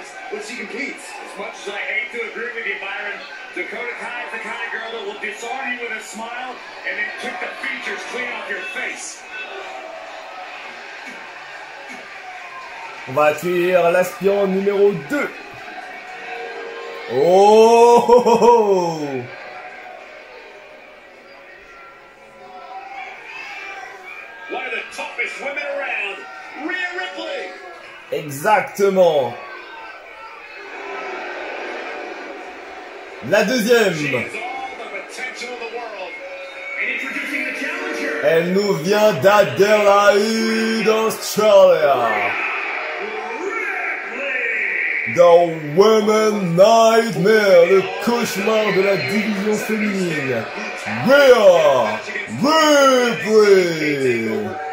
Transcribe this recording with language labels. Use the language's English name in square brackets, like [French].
[English] As much as I hate to agree with you, Byron, Dakota Kai is the kind of girl that will disarm you with a smile and then kick the features clean off your face. [French] On va accueillir l'aspirant numéro 2. Oh, oh, oh, oh. [English] One of the toughest women around, Rhea Ripley. [French] Exactement. La deuxième. [English] She has all the potential of the world. And introducing the challenger. [French] Elle nous vient d'Adelaide, Australia. [English] The Women Nightmare, [French] le cauchemar de la division féminine. Rhea Ripley.